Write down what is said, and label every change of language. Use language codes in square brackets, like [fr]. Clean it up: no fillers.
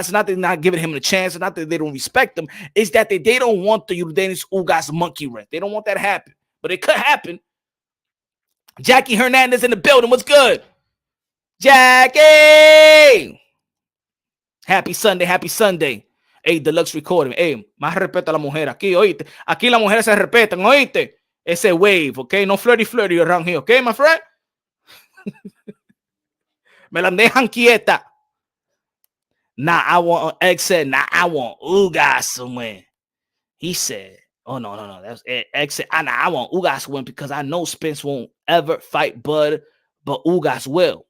[en] It's not that they're not giving him a chance. It's not that they don't respect him. It's that they don't want the Dennis Ugas monkey wrench. They don't want that to happen. But it could happen. Jackie Hernandez in the building. What's good? Jackie! Happy Sunday, happy Sunday. Hey, Deluxe Recording. [es] Hey, más respeto a la mujer aquí, oíste. Aquí las mujeres se respetan, oíste. [en] Ese wave, okay? No flirty around here, okay, my friend? [es] Me la dejan quieta. [en] Nah, Egg said, I want Ugas to win. He said, oh, no. That's Egg said, I want Ugas to win because I know Spence won't ever fight Bud, but Ugas will.